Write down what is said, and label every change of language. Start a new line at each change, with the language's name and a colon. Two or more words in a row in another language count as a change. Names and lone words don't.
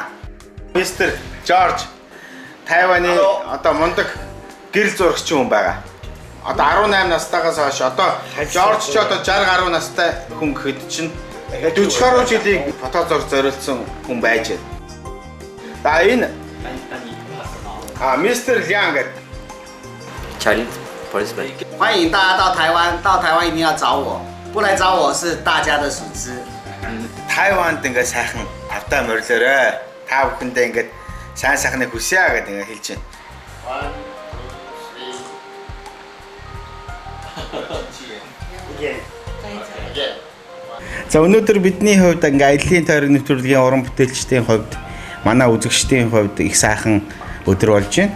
Mongolian: Мистер Жорж Тайваны одоо мундаг гэрэл зурагч хүн байгаа. Одоо 18 настайгаас хойш одоо Жорж ч одоо 60 гаруй настай хүн гэхэд чинь 40 гаруй жилийн фото зураг зориулсан хүн байж байна. За энэ Mr. Liang
Chinese: 欢迎大家到台湾，到台湾一定要找我，不来找我是大家的损失。
Mongolian: Тайванд ингээ сайхан тавтаа морилоорой. Та бүхэндээ ингээ сайн сайхныг хүсье гэдэг ингээ хэлж байна. За өнөөдөр бидний хувьд ингээ аяллийн тойрог нэвтрүүлгийн уран бүтээлчдийн хувьд манай үзэгчдийн хувьд их сайхан өдөр болж байна.